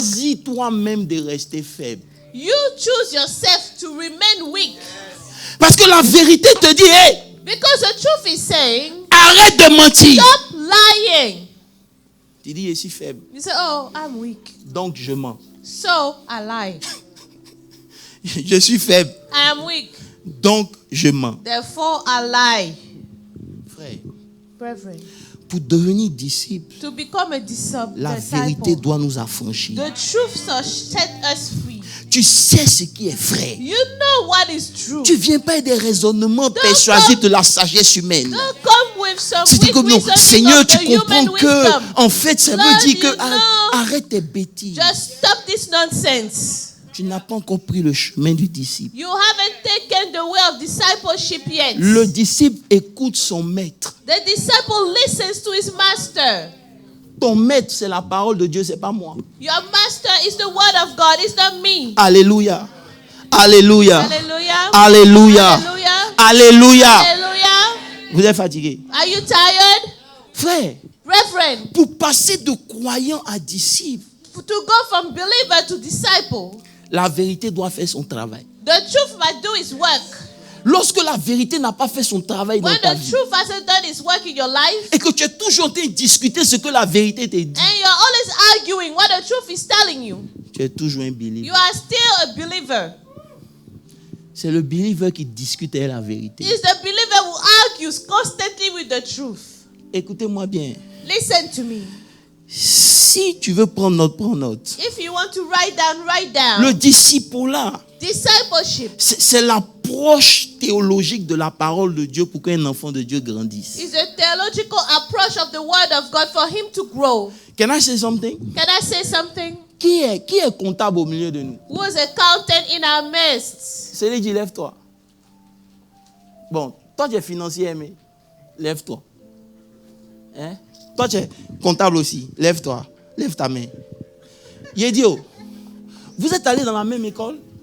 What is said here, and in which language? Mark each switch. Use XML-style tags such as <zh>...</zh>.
<fr>choisis toi-même de rester faible.</fr> <en>You choose yourself to remain weak.</en> <fr>Parce que la vérité te dit, hey,</fr> <en>Because the truth is saying,</en> <fr>arrête de mentir.</fr> <en>stop lying.</en> <fr>Tu dis, je suis faible,</fr> <en>You say, oh, I'm weak.</en> <fr>donc je mens.</fr> <en>So I lie.</en> <fr>Je suis faible,</fr> <en>I am weak.</en> <fr>donc je mens.</fr> <en>Therefore I lie.</en> <fr>Frère,</fr> <en>Brethren,</en> <fr>pour devenir disciple,</fr> <en>to become a disciple,</en> <fr>la vérité doit nous affranchir.</fr> <en>the truth shall set us free.</en> <fr>Tu sais ce qui est vrai.</fr> <en>You know what is true.</en> <fr>Tu viens pas avec des raisonnements persuasifs de la sagesse humaine.</fr> <en>Don't come with some</en> <fr>Tu dis</fr> <en>weak</en> <fr>que non,</fr> <en>reasoning</en> <fr>Seigneur,</fr> <en>of</en> <fr>tu</fr> <en>the human</en> <fr>comprends que,</fr> <en>wisdom.</en> <fr>en fait, ça</fr> <en>Lord,</en> <fr>veut dire que</fr> <en>you know.</en> <fr>arrête tes bêtises.</fr> <en>Just stop this nonsense.</en> <fr>Tu n'as pas encore pris le chemin du disciple.</fr> <en>You haven't taken the way of discipleship yet.</en> <fr>Le disciple écoute son maître.</fr> <en>The disciple listens to his master.</en> <fr>Ton maître, c'est la parole de Dieu, c'est pas moi.</fr> <en>Your master is the word of God, it's not me.</en> <fr>Alléluia. Alléluia.</fr> <en>Hallelujah.</en> <fr>Alléluia.</fr> <en>Hallelujah.</en> <fr>Alléluia.</fr> <en>Hallelujah.</en> <fr>Vous êtes fatigué?</fr> <en>Are you tired?</en> <fr>Frère,</fr> <en>Reverend,</en> <fr>pour passer de croyant à disciple,</fr> <en>to go from believer to disciple,</en> <fr>la vérité doit faire son travail.</fr> <en>the truth must do its work.</en> <fr>Lorsque la vérité n'a pas fait son travail dans</fr> <en>When</en> <fr>ta</fr> <en>the</en> <fr>vie,</fr> <en>truth hasn't done its work in your life,</en> <fr>et que tu es toujours en train de discuter ce que la vérité te dit,</fr> <en>and you're always arguing what the truth is telling you,</en> <fr>tu es toujours un believer.</fr> <en>you are still a believer.</en> <fr>C'est le believer qui discute avec la vérité.</fr> <en>It's the believer who argues constantly with the truth.</en> <fr>Écoutez-moi bien.</fr> <en>Listen to me.</en> <fr>Si tu veux prendre note, prends note.</fr> <en>If you want to write down.</en> <fr>Le disciple-là,</fr> <en>Discipleship</en> <fr>c'est l'approche théologique de la parole de Dieu pour qu'un enfant de Dieu grandisse.</fr> <en>is a theological approach of the word of God for him to grow. Can I say something? Can I say something?</en> <fr>Qui est comptable au milieu de nous?</fr> <en>Who is accountant in our midst?</en> <fr>C'est lui qui dit, lève-toi. Bon, toi tu es financier, mais lève-toi. Hein? Toi tu es comptable aussi, lève-toi. Lève ta main. Yedio, vous êtes allés dans la même école?</fr>